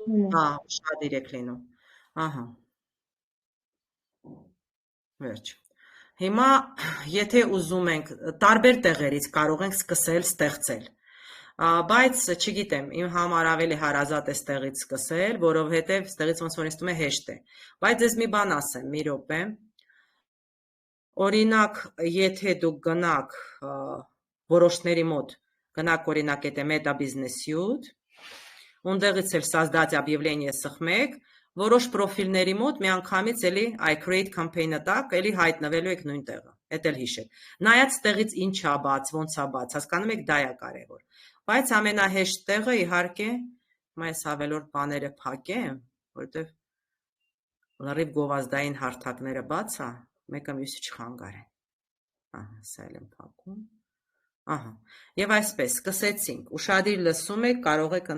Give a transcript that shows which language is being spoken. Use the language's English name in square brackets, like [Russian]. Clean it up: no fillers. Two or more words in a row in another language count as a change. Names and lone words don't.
[Armenian] Ուշադիր եք լինում, ահա, վերջ, հիմա եթե ուզում ենք տարբեր տեղերից կարող ենք սկսել ստեղծել, բայց չգիտեմ, իմ համար ավելի հարազատ է ստեղից սկսել, որովհետև ստեղից ոնց որ ինձ թվում է հեշտ է, բայց ձեզ մի բան ասեմ, մի րոպե, օրինակ, եթե դուք գնաք որոշների մոտ, գնաք օրինակ եթե Meta Business Suite, ունդեղից էլ [Russian] создать объявление [Armenian] սխմեք, որոշ պրոֆիլների մոտ միանգամից էլի [English] I create campaign- [Armenian] ը տակ, էլի հայտնվելու եք նույն տեղը, էդ էլ հիշեք, նայած տեղից ինչ ա բաց, ոնց ա բաց, հասկանում եք դա է կարևոր, բայց ամենահեշտ տեղը իհարկե, հիմա ես ավելորդ բաները փակեմ, որովհետև լրիվ գովազդային հարթակները բաց ա, մեկը մյուսի չխանգարեն, սա էլ եմ փակում, և այսպես, սկսեցինք, ուշադիր լսում եք, կարող եք